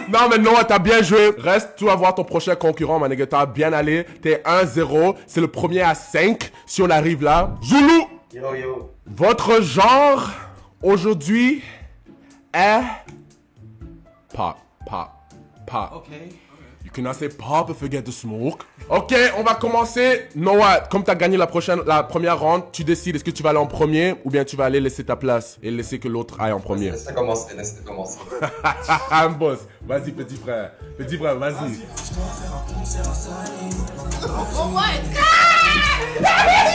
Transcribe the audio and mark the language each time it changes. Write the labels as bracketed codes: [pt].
[fr] Non, mais Noah, t'as bien joué. Reste, tu vas voir ton prochain concurrent, ma nigga. T'as bien allé. T'es 1-0. C'est le premier à 5. Si on arrive là. Zulu! Yo. Votre genre aujourd'hui est pop. [en] Okay. You cannot say pop if you get the smoke. [fr] Ok, on va commencer. Noah, comme t'as gagné la première round, tu décides est-ce que tu vas aller en premier ou bien tu vas aller laisser ta place et laisser que l'autre aille en premier. Laisse commencer. [en] I'm boss. [fr] Vas-y, petit frère, vas-y. [en] Oh my God!